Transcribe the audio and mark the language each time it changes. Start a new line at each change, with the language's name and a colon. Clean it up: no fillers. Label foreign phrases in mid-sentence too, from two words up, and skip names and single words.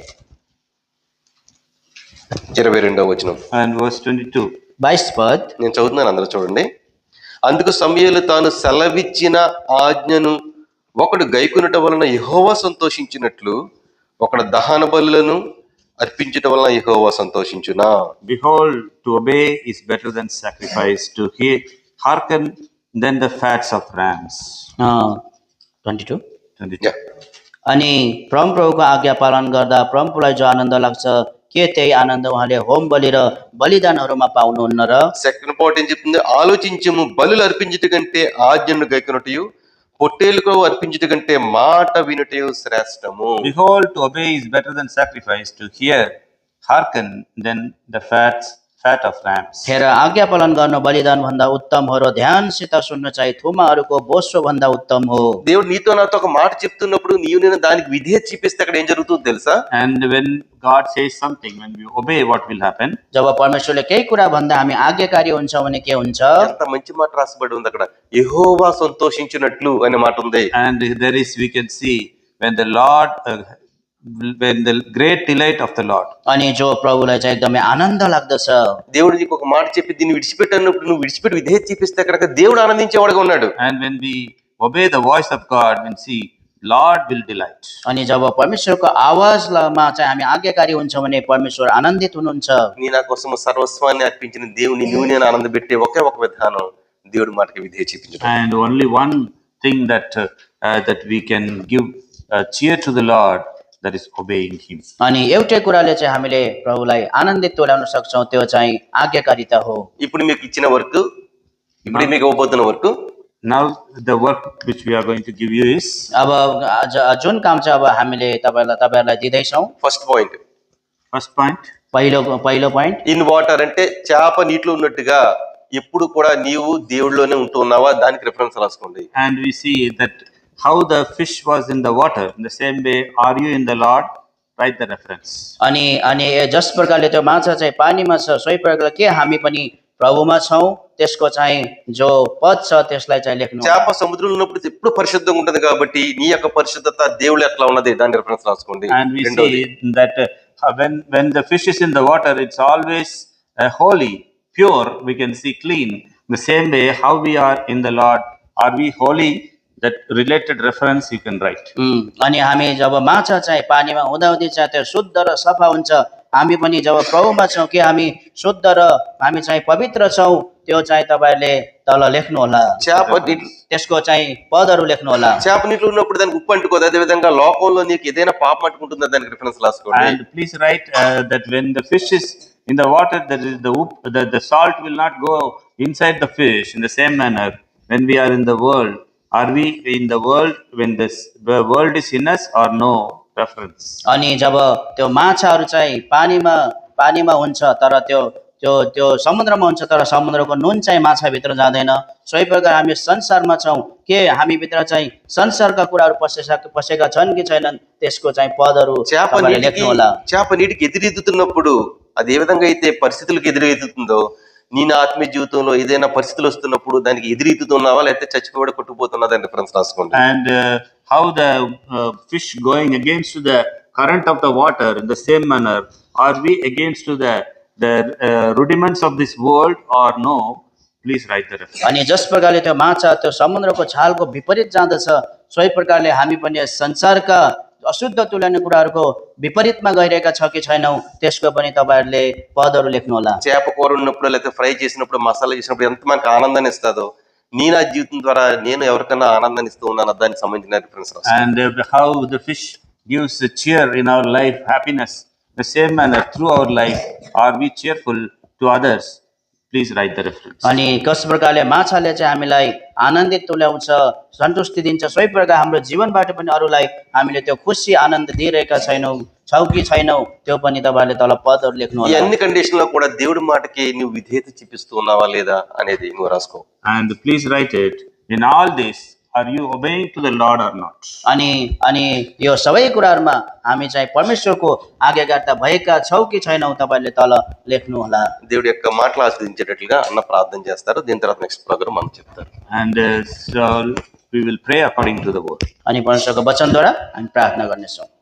Telugu: 22వ వచనం
English: and verse 22.
Nepali: 22 पद
Telugu: నేను చదువుతున్నాను, అందరూ చూడండి. అందుకు సమూయేలు తాను సెలవిచ్చిన ఆజ్ఞను ఒకడు గైకొనుట వలన యెహోవా సంతోషించినట్లు ఒకడు దహన బలులను అర్పించుట వలన యెహోవా సంతోషించునా?
English: Behold, to obey is better than sacrifice, to hearken than the fats of rams. 22 Yeah.
Nepali: अनि परमप्रभुको आज्ञा पालन गर्दा परमप्रभुलाई जो आनन्द लाग्छ के त्यही आनन्द उहाँले होम बलि र बलिदानहरूमा पाउनुहुन्न र
English: second point
Telugu: ఏం చెప్తుంది? ఆలోచించము, బలులు అర్పించుట కంటే ఆజ్ఞను గైకొనుటయు పొట్టేలుకు అర్పించుట కంటే మాట వినుటయు శ్రేష్టము.
English: Behold, to obey is better than sacrifice, to hearken than the fat of rams.
Nepali: हेर आज्ञा पालन गर्नु बलिदान भन्दा उत्तम हो र ध्यानसित सुन्न चाहिँ थुमाहरूको बोसो भन्दा उत्तम हो
Telugu: దేవుడు నీతో నాతో ఒక మాట చెప్తున్నప్పుడు నీవు నేను దానికి విధేయత చూపిస్తే అక్కడ ఏం జరుగుతుందో తెలుసా?
English: And when God says something, when we obey, what will happen?
Nepali: जब परमेश्वरले केही कुरा भन्दा हामी आज्ञाकारी हुन्छौँ भने के हुन्छ
Telugu: ఎంత మంచి మాట రాసిబడి ఉంది అక్కడ, యెహోవా సంతోషించినట్లు అనే మాట ఉంది.
English: And there is, we can see, when the great delight of the Lord.
Nepali: अनि जो प्रभुलाई चाहिँ एकदमै आनन्द लाग्दछ
Telugu: దేవుడు నీకు ఒక మాట చెప్పి దీన్ని విడిచిపెట్టన్నప్పుడు నువ్వు విడిచిపెట్టి విధేయత చూపిస్తే అక్కడ దేవుడు ఆనందించేవాడుగా ఉన్నాడు.
English: And when we obey the voice of God, when see, Lord will delight.
Nepali: अनि जब परमेश्वरको आवाजमा चाहिँ हामी आज्ञाकारी हुन्छौँ भने परमेश्वर आनन्दित हुनुहुन्छ
Telugu: నీ నా కోసం సర్వస్వాన్ని అర్పించిన దేవుని నువ్వు నేను ఆనందపెట్టే ఒకే ఒక విధానం దేవుడి మాటకి విధేయత చూపించడం.
English: And only one thing that we can give cheer to the Lord, that is obeying him.
Nepali: अनि एउटै कुराले चाहिँ हामीले प्रभुलाई आनन्दित तुल्याउन सक्छौँ त्यो चाहिँ आज्ञाकारिता हो
Telugu: ఇప్పుడు మీకు ఇచ్చిన వర్క్, ఇప్పుడు మీకు ఇవ్వబోతున్న వర్క్,
English: Now the work which we are going to give you is,
Nepali: अब जुन काम चाहिँ अब हामीले तपाईँहरूलाई दिँदैछौँ
English: first point. first point,
Nepali: पहिलो पोइन्ट
English: in water
Telugu: అంటే చేప నీటిలో ఉన్నట్టుగా ఎప్పుడు కూడా నీవు దేవుడిలోనే ఉంటున్నావా, దానికి రిఫరెన్స్ రాసుకోండి.
English: and we see that how the fish was in the water, in the same way are you in the Lord? Write the reference.
Nepali: अनि जस प्रकारले त्यो माछा चाहिँ पानीमा छ सोही प्रकारले के हामी पनि प्रभुमा छौँ त्यसको चाहिँ जो पद छ त्यसलाई चाहिँ लेख्नु
Telugu: చేప సముద్రంలో ఉన్నప్పుడు ఎప్పుడు పరిశుద్ధంగా ఉంటుంది కాబట్టి నీ యొక్క పరిశుద్ధత దేవుడు ఎట్లా ఉన్నది దాని రిఫరెన్స్ రాసుకోండి.
English: And we
Telugu: రెండోది,
English: see that when the fish is in the water, it's always holy, pure, we can see clean. The same way how we are in the Lord, are we holy? That related reference you can write.
Nepali: अनि हामी जब माछा चाहिँ पानीमा हुँदाहुँदै चाहिँ त्यो शुद्ध र सफा हुन्छ हामी पनि जब प्रभुमा छौँ कि हामी शुद्ध र हामी चाहिँ पवित्र छौँ त्यो चाहिँ तपाईँहरूले तल लेख्नु होला
Telugu: చేప నీటి
Nepali: त्यसको चाहिँ पदहरू लेख्नु होला
Telugu: చేప నీటిలో ఉన్నప్పుడు దానికి ఉప్పు అంటుకోదు, అదే విధంగా లోకంలో నీకు ఏదైనా పాపం అంటుకుంటుందా దానికి రిఫరెన్స్ రాసుకోండి.
English: And please write that when the fish is in the water, there is the salt will not go inside the fish. In the same manner, when we are in the world, are we in the world when the world is in us or no? Reference.
Nepali: अनि जब त्यो माछाहरू चाहिँ पानीमा हुन्छ तर त्यो त्यो त्यो समुद्रमा हुन्छ तर समुद्रको नुन चाहिँ माछाभित्र जाँदैन। सोही प्रकार हामी संसारमा छौँ, के हामीभित्र चाहिँ संसारका कुराहरू पसेका छन् कि छैनन् त्यसको चाहिँ पदहरू
Telugu: చేప
Nepali: तपाईँले
Telugu: నీటికి
Nepali: लेख्नुहोला।
Telugu: చేప నీటికి ఎదురెదుతున్నప్పుడు అది ఏ విధంగా అయితే పరిస్థితులకు ఎదురెదుతుందో, నీ నా ఆత్మీయ జీవితంలో ఏదైనా పరిస్థితులు వస్తున్నప్పుడు దానికి ఎదురెదుతున్నావా లేకపోతే చచ్చిపోయి కొట్టుకుపోతున్నదా అని రిఫరెన్స్ రాసుకోండి.
English: And how the fish going against the current of the water, in the same manner are we against to the rudiments of this world or no? Please write the reference.
Nepali: अनि जस प्रकारले त्यो माछा त्यो समुद्रको छालको विपरीत जाँदछ, सोही प्रकारले हामी पनि यस संसारका अशुद्ध तुल्याउने कुराहरूको विपरीतमा गइरहेका छ कि छैनौँ त्यसको पनि तपाईँहरूले पदहरू लेख्नुहोला।
Telugu: చేప కూర ఉన్నప్పుడు లేకపోతే ఫ్రై చేసినప్పుడు మసాలా చేసినప్పుడు ఎంత మనకు ఆనందాన్ని ఇస్తుందో, నీ నా జీవితం ద్వారా నేను ఎవరికైనా ఆనందాన్ని ఇస్తూ ఉన్నాను దానికి సంబంధించిన రిఫరెన్స్ రాసుకోండి.
English: And how the fish gives a cheer in our life, happiness, the same manner through our life are we cheerful to others? Please write the reference.
Nepali: अनि कस प्रकारले माछाले चाहिँ हामीलाई आनन्दित तुल्याउँछ, सन्तुष्टि दिन्छ, सोही प्रकार हाम्रो जीवनबाट पनि अरूलाई हामीले त्यो खुसी आनन्द दिइरहेका छौँ कि छैनौँ त्यो पनि तपाईँहरूले तल पदहरू
Telugu: ఈ
Nepali: लेख्नुहोला।
Telugu: అన్ని కండిషన్ లో కూడా దేవుడి మాటకి నువ్వు విధేయత చూపిస్తూ ఉన్నావా లేదా అనేది నువ్వు రాసుకో.
English: And please write it. In all this, are you obeying to the Lord or not?
Nepali: अनि अनि यो सबै कुराहरूमा हामी चाहिँ परमेश्वरको आज्ञाकारिता भएका छौँ कि छैनौँ तपाईँहरूले तल लेख्नुहोला।
Telugu: దేవుడి యొక్క మాటలు ఆస్వాదించేటట్లుగా అన్న ప్రార్థన చేస్తారు. దీని తర్వాత
English: next program
Telugu: మనం చెప్తారు.
English: And so we will pray according to the word.
Nepali: अनि परमेश्वरको वचनद्वारा हामी प्रार्थना गर्नेछौँ।